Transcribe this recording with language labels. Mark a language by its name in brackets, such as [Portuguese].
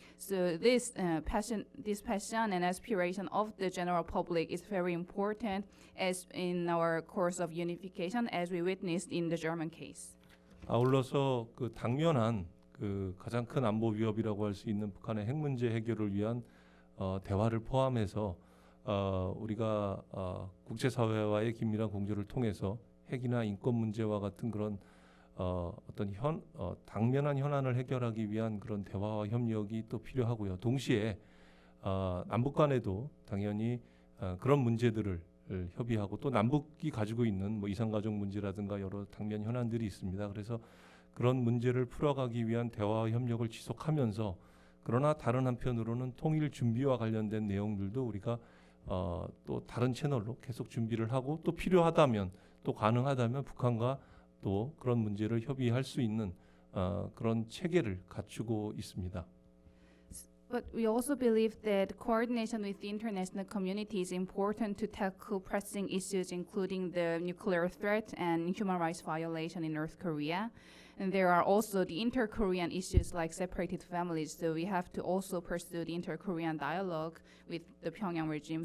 [English] So this passion and aspiration of the general public is very important as in our course of unification, as we witnessed in the German case. [Korean] 아울러서 당면한 가장 큰 안보 위협이라고 할 수 있는 북한의 핵 문제 해결을 위한 대화를 포함해서 우리가 국제사회와의 긴밀한 공조를 통해서 핵이나 인권 문제와 같은 그런 어떤 당면한 현안을 해결하기 위한 그런 대화와 협력이 또 필요하고요. 동시에 남북 간에도 당연히 그런 문제들을 협의하고, 또 남북이 가지고 있는 이산가족 문제라든가 여러 당면 현안들이 있습니다. 그래서 그런 문제를 풀어가기 위한 대화와 협력을 지속하면서, 그러나 다른 한편으로는 통일 준비와 관련된 내용들도 우리가 또 다른 채널로 계속 준비를 하고, 또 필요하다면, 또 가능하다면 북한과 또 그런 문제를 협의할 수 있는 그런 체계를 갖추고 있습니다. [English] But we also believe that coordination with the international community is important to tackle pressing issues including the nuclear threat and human rights violation in North Korea. And there are also the inter-Korean issues like separated families, so we have to also pursue the inter-Korean dialogue with the Pyongyang regime.